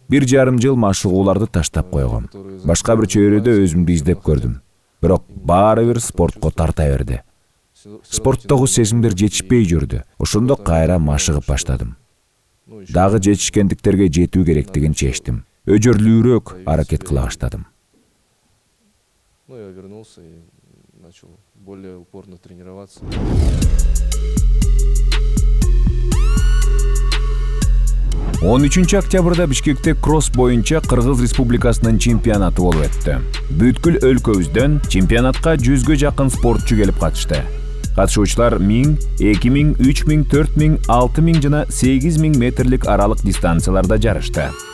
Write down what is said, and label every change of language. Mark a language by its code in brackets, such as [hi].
[ky] 1,5 жыл машыгууларды таштап койгом. Башка бир чөйрөдө өзүмдү издеп көрдүм. Бирок баары бир спортко тарта берди. Спорттогу сезимдер жетишпей жүрдү. Ошондо кайра машыгып баштадым. Дагы жетишкендиктерге жетүү керектигин чечтим. Өжөрлүүрөөк аракет кыла баштадым. [ru] Ну, я вернулся и начал более упорно тренироваться. [ky] 13 октябрда Бишкекте кросс боюнча Кыргыз Республикасынын чемпионаты болуп өттү. Бүткүл өлкөбүздөн чемпионатка 100гө жакын спортчу келип катышты. Катышуучулар 1000, 2000, 3000, 4000, 6000 жана 8000 метрлик аралык дистанцияларда жарышты.